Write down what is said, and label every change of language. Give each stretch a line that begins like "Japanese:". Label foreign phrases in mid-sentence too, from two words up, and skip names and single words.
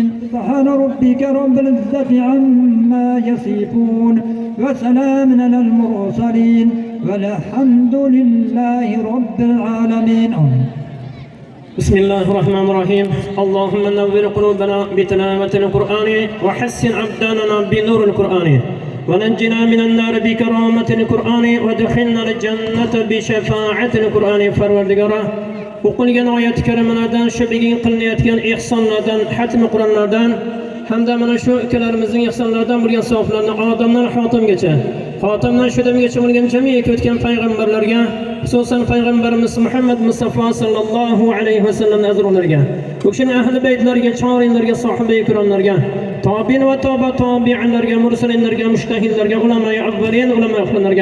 Arabic: سبحان ربك رب العزة عما يصفون وسلام على المرسلين والحمد لله رب العالمين. بسم الله الرحمن الرحيم اللهم نور قلوبنا بتلاوة القرآن وحسن أبداننا بنور القرآن ونجنا من النار بكرامة القرآن وادخلنا الجنة بشفاعة القرآن فروردگارا
Uzbek: o'qilgan oyat karimalardan shu bugun qilinayotgan ihsonlardan hatm Qur'onlardan hamda mana shu ukalarimizning ihsonlaridan bo'lgan savoblarni odamdan xotimgacha xotimdan shu damgacha bo'lgan jamiyatga o'tgan payg'ambarlarga xususan payg'ambarimiz Muhammad Mustafa sallallohu alayhi vasallam azrulariga u kishining ahli baytlariga chorinlarga sohibai ikromlarga tobiin va tobiinlarga mursalinlarga mushtahillarga ulamo avvalin ulamo oxirlarga